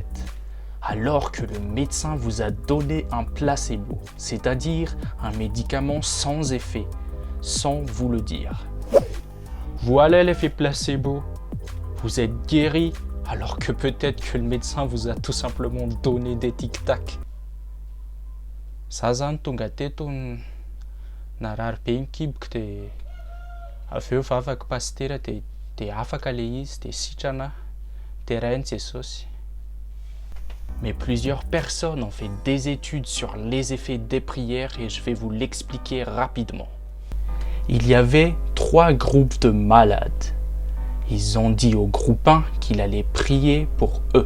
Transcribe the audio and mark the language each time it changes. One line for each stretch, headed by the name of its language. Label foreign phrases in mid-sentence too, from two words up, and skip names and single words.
French: Alors que le médecin vous a donné un placebo, c'est-à-dire un médicament sans effet, sans vous le dire. Voilà l'effet placebo. Vous êtes guéri alors que peut-être que le médecin vous a tout simplement donné des tic-tac.
Malagasy: Za zany tonga teto narary be mikiboko dia avy eo vavaka pastera dia afaka le izy dia sitrana dia rainy Jesosy.
French: Mais plusieurs personnes ont fait des études sur les effets des prières et je vais vous l'expliquer rapidement. Il y avait 3 groupes de malades. Ils ont dit au groupe 1 qu'il allait prier pour eux.